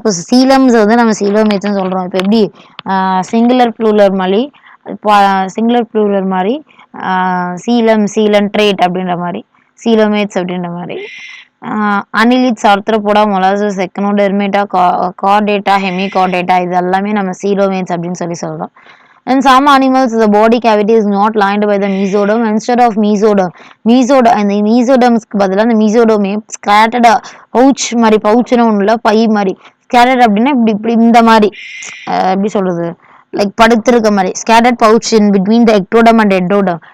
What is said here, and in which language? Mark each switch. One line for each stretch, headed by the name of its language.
Tamil: இப்போ சீலம்ஸ் வந்து நம்ம சீலோமேட்ஸ்னு சொல்கிறோம். இப்போ எப்படி சிங்குலர் ப்ளூரல் மாதிரி, சிங்குலர் ப்ளூரல் மாதிரி சீலம், சீலன்ட்ரேட் அப்படின்ற மாதிரி சீலோமேட்ஸ் அப்படின்ற மாதிரி annelids, Arthropoda, molasses, எக்கனோடெர்மேட்டா, Chordata, Hemichordata இது எல்லாமே நம்ம சீலோமேட்ஸ் அப்படின்னு சொல்லி சொல்கிறோம்.
English: In some animals, the body cavity is not lined by the mesoderm. Instead of mesoderm,
Tamil: அந்த mesodermஸ்க்கு பதிலாக அந்த mesoderm scattered பவுச் மாதிரி, பவுச்சுன்னு ஒன்றும் இல்லை, பை மாதிரி. scattered அப்படின்னா இப்படி இப்படி இந்த மாதிரி எப்படி சொல்றது, லைக் படுத்திருக்க மாதிரி.
English: scattered pouch in between the ectoderm and endoderm.